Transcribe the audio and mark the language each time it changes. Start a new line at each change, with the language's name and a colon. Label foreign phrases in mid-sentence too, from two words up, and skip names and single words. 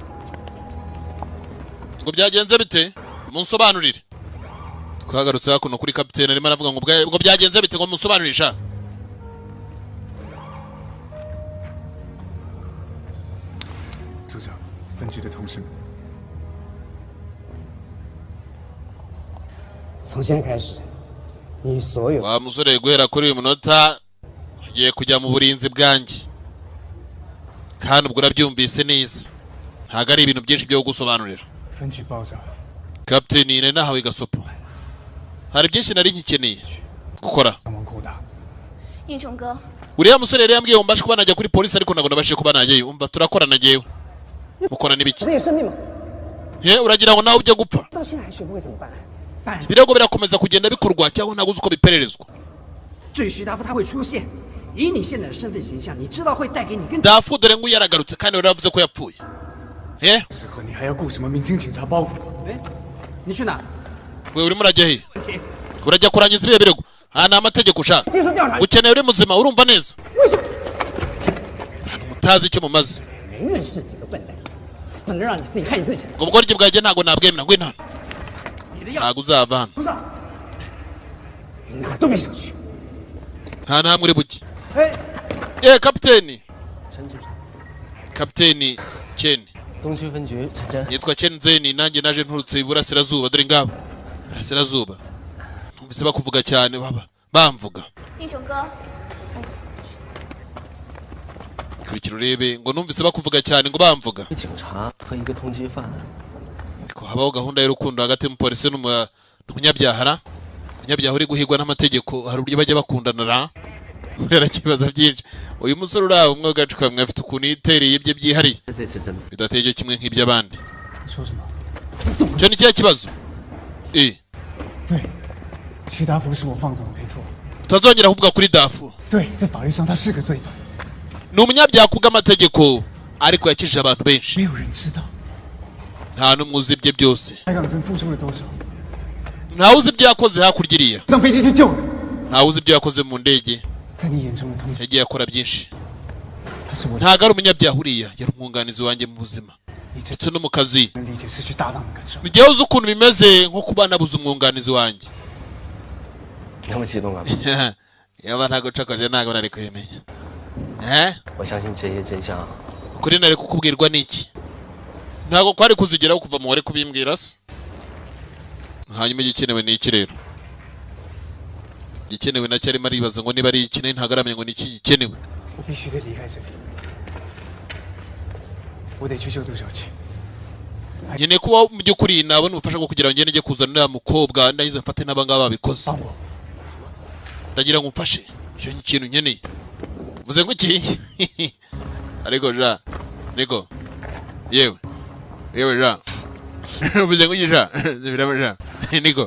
Kinyarwanda: ngo byagenze bite munsobanurire. Twagarutse hakuno kuri kapiteni arimo aravuga ngo byagenze bite ngo munsobanurisha.
Chinese: 组长，分局的同事们，从现在开始，你所有
Kinyarwanda: wa musore guhera kuri uyu munota ugiye kujya mu burinzi bwanjye kandi ubwo urabyumvise neza ntago ari ibintu byinshi byo gusobanurira.
Chinese: 分局爆炸，
Kinyarwanda: kapiteni ne nahawe gasopo hari byinshi nari nkikeneye gukora.
Chinese: 伤亡扩大。英雄哥，
Kinyarwanda: uriya musore yari yambwiye ngo mbashe kuba najya kuri polisi ariko ntabwo nabashije kuba najyayo. Umva turakorana nagewe mukora n'ibiki
Chinese: 自己生命嘛，
Kinyarwanda: uragira ngo nawe ujye gupfa.
Chinese: 到现在还学不会怎么办？办
Kinyarwanda: ibirego birakomeza kugenda bikorwa cyangwa ntabwo uzi uko bipererezwa.
Chinese: 至于徐大夫他会出现，以你现在的身份形象，你知道会带给你更
Kinyarwanda: dafu dore ngo yaragarutse kandi wari wavuze ko yapfuye.
Chinese: 时刻你还要顾什么明星警察包袱？哎，你去哪？
Kinyarwanda: we urimo urajya he? urajya kurangiza ibihe birego? aha ni amategeko ushaka.
Chinese: 接受调查，
Kinyarwanda: ukeneye uri muzima urumva neza
Chinese: 为什么？
Kinyarwanda: mutazi icyo mumaze.
Chinese: 没认识几个笨蛋，等着让你自己害你自己。
Kinyarwanda: ubwo bworyi bwanjye ntabwo nabwemera ngwino hano
Chinese: 你的药，
Kinyarwanda: ntabwo uzava hano
Chinese: 组长，你哪都别想去。
Kinyarwanda: nta ntamwe uri buke. 哎， kapiteni
Chinese: 陈组长，
Kinyarwanda: kapiteni Chen
Chinese: 东区分局陈真，
Kinyarwanda: nitwa Chen Zeni nanjye naje nturutse iburasirazuba dore ngabo iburasirazuba numvise bakuvuga cyane bamvuga.
Chinese: 英雄哥，
Kinyarwanda: kurikira urebe ngo numvise bakuvuga cyane ngo bamvuga.
Chinese: 一警察和一个通缉犯，
Kinyarwanda: ko habaho gahunda y'urukundo hagati y'umupolisi n'umunyabyaha. umunyabyaha uri guhigwa n'amategeko hari uburyo bajya bakundanira kubera ikibazo byinshi. uyu musore uri aho umwe gacu kamwe afite ukuntu yitereye ibye byihariye
Chinese: 这次真的
Kinyarwanda: bidateye kimwe nk'iby'abandi.
Chinese: 说什么？
Kinyarwanda: icyo ni cya kibazo.
Chinese: 对，徐达福是我放走的，没错。
Kinyarwanda: utazongera kuvuga kuri dafu.
Chinese: 对，在法律上他是个罪犯，
Kinyarwanda: ni umunyabyaha kubw'amategeko ariko yakijije abantu benshi.
Chinese: 没有人知道
Kinyarwanda: nta n'umwe uzi ibye byose.
Chinese: 海港城付出了多少，
Kinyarwanda: ntawe uzi ibyo yakoze hakurya iriya.
Chinese: 上飞机去救人，
Kinyarwanda: ntawe uzi ibyo yakoze mu ndege.
Chinese: 在你眼中的通缉，
Kinyarwanda: yagiye akora byinshi.
Chinese: 他是我
Kinyarwanda: ntago ari umunyabyaha uriya yari umwunganizi wanjye mu buzima
Chinese: 你这
Kinyarwanda: ndetse no mu kazi.
Chinese: 能理解失去搭档的感受。
Kinyarwanda: n'igihe uzi ukuntu bimeze nko kuba nabuze umwunganizi wanjye.
Chinese: 那么激动干嘛？
Kinyarwanda: yaba ntago ucakoje ntago nari kubimenya.
Chinese: 我相信这些真相
Kinyarwanda: ukuri nari kukubwirwa n'iki? ntago kwari kuzigeraho kuva mu wari kubimbwira se. hanyuma igikenewe ni iki rero? igikenewe nacyo arimo aribaza ngo niba ari iki ntago aramenya ngo ni iki gikenewe.
Chinese: 我必须得离开这里，我得去救杜小琪。
Kinyarwanda: nkeneye kuba mu by'ukuri nabona ubufasha bwo kugira ngo ngende njye kuzana uriya mukobwa ndahize mfate n'abangaba babikoze.
Chinese: 帮我，
Kinyarwanda: ndagira ngo umfashe icyo kintu nkeneye. uvuze ngo iki? ariko ja niko yewe ja uvuze ngo iki ja biraba ja niko